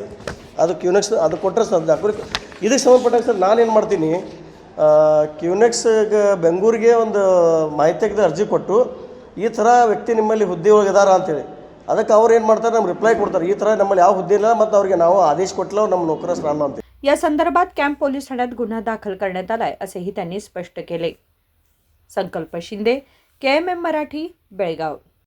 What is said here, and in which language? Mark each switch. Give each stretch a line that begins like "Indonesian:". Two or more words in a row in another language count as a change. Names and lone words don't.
Kannada: ಅದು ಕ್ಯೂನೆಕ್ಸ್ ಅದು ಕೊಟ್ಟರೆ ಸರ್ ದಾಖಲೆ. ಇದಕ್ಕೆ ಸಂಬಂಧಪಟ್ಟಾಗ ಸರ್ ನಾನೇನು ಮಾಡ್ತೀನಿ, ಕ್ಯೂನೆಕ್ಸ್ಗೆ ಬೆಂಗಳೂರಿಗೆ ಒಂದು ಮಾಹಿತಿಗೆ ಅರ್ಜಿ ಕೊಟ್ಟು ಈ ಥರ ವ್ಯಕ್ತಿ ನಿಮ್ಮಲ್ಲಿ ಹುದ್ದೆ ಒಳಗಿದಾರ ಅಂತೇಳಿ. ಅದಕ್ಕೆ ಅವ್ರು ಏನು ಮಾಡ್ತಾರೆ, ನಮ್ಗೆ ರಿಪ್ಲೈ ಕೊಡ್ತಾರೆ, ಈ ಥರ ನಮ್ಮಲ್ಲಿ ಯಾವ ಹುದ್ದೆ ಇಲ್ಲ ಮತ್ತು ಅವ್ರಿಗೆ ನಾವು ಆದೇಶ ಕೊಟ್ಟಿಲ್ಲ, ನಮ್ಮ नोकरस्थान ಅಂತ.
Marathi: या संदर्भात कॅम्प पोलीस ठाण्यात गुन्हा दाखल करण्यात आलाय असेही त्यांनी स्पष्ट केले. संकल्प शिंदे, KMM मराठी, बेळगाव.